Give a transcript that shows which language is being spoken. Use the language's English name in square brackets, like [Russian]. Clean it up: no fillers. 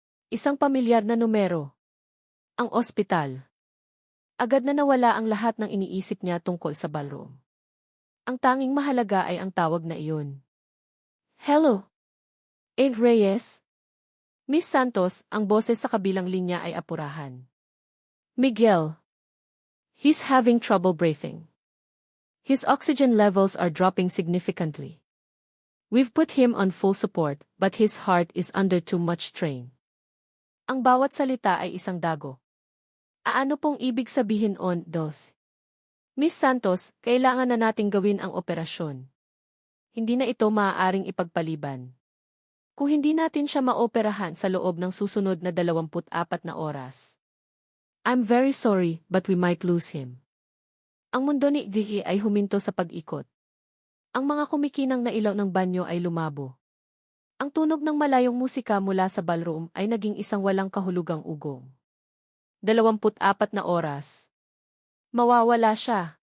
[Filipino] Isang pamilyar na numero. Ang ospital. Agad na nawala ang lahat ng iniisip niya tungkol sa ballroom. Ang tanging mahalaga ay ang tawag na iyon. Hello? Ed Reyes? Miss Santos, ang boses sa kabilang linya ay apurahan. Miguel. [English] He's having trouble breathing. His oxygen levels are dropping significantly. We've put him on full support, but his heart is under too much strain. [Filipino] Ang bawat salita ay isang dago. Ano pong ibig sabihin on, dos? Miss Santos, kailangan na nating gawin ang operasyon. Hindi na ito maaaring ipagpaliban. Kung hindi natin siya maoperahan sa loob ng susunod na 24 na oras. [English] I'm very sorry, but we might lose him. [Filipino] Ang mundo ni Dihi ay huminto sa pag-ikot. Ang mga kumikinang na ilaw ng banyo ay lumabo. Ang tunog ng malayong musika mula sa ballroom ay naging isang walang kahulugang ugong. 24 na oras. Mawawala siya.